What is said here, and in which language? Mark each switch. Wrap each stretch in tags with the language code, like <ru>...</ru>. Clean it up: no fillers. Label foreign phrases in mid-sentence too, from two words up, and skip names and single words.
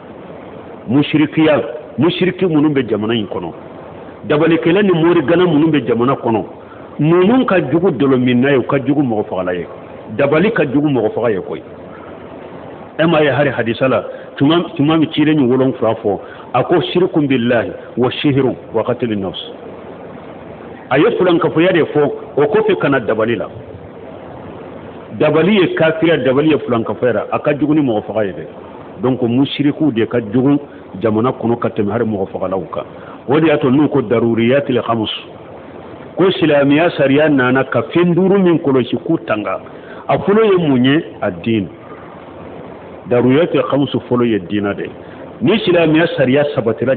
<bm>mushriki minnu bɛ jamana in kɔnɔ dabalikɛla ni morigana minnu bɛ jamana kɔnɔ ninnu ka jugu dɔlɔminna ye u ka jugu mɔgɔ fagala ye dabali ka jugu mɔgɔ faga ye koyi e ma ye hari hadisa la tuma min cilen ni 7 fɔ a ko</bm> <ar>شرك بالله وسحر وقتل نفس</ar> <bm>a ye fulankafoya de fɔ o kɔfɛ kana dabali la dabali ye kafira dabali ye fulankafoya a ka jugu ni mɔgɔ faga ye dɛ donc mushriku de ka jugu jamana kɔnɔ ka tɛmɛ hari mɔgɔ fagalaw kan o de y'a to n'u ko</bm> <ar>ضروريات الخمس</ar> <bm>ko silamɛya sariya nana ka fɛn 5 min kɔlɔsi k'u tanga a fɔlɔ ye mun ye a diin</bm> <ar>ضروريات الخمس</ar> <bm>fɔlɔ ye diina de ni silamɛya sariya sabatira</bm>